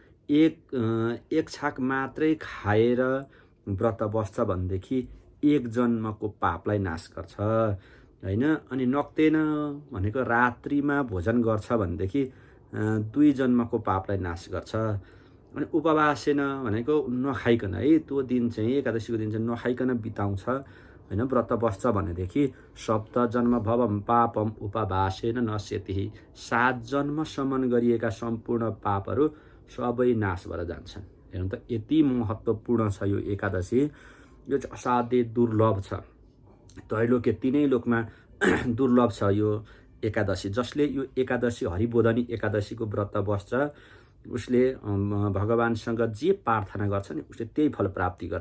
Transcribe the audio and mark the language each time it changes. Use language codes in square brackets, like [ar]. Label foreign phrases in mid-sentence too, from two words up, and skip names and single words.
[ne] एक छाक मात्रै खाएर व्रत बस्छ भनेदेखि एक जन्मको पापलाई नाश गर्छ हैन। अनि नक्तेन भनेको रात्रिमा भोजन गर्छ भनेदेखि 2 जन्मको पापलाई नाश गर्छ। अनि उपवासेन भनेको नखाइकन है, त्यो दिन चाहिँ एकादशीको दिन चाहिँ नखाइकन बिताउँछ हैन, व्रत बस्छ भनेदेखि 7 जन्म [sa] भवम पापम उपवासेन नश्यति। [ne] 7 जन्मसम्म गरिएका सम्पूर्ण पापहरू सबै नाश भएर जान्छन्। हेर्नु त, यति महत्त्वपूर्ण छ यो एकादशी। यो चाहिँ असाध्यै दुर्लभ छ, त्रैलोक्य 3 लोकमा दुर्लभ छ यो एकादशी। जसले यो एकादशी हरिबोधनी एकादशीको व्रत बस्छ उसले भगवानसँग जे प्रार्थना गर्छ नि उसले त्यही फल प्राप्ति गर्छ।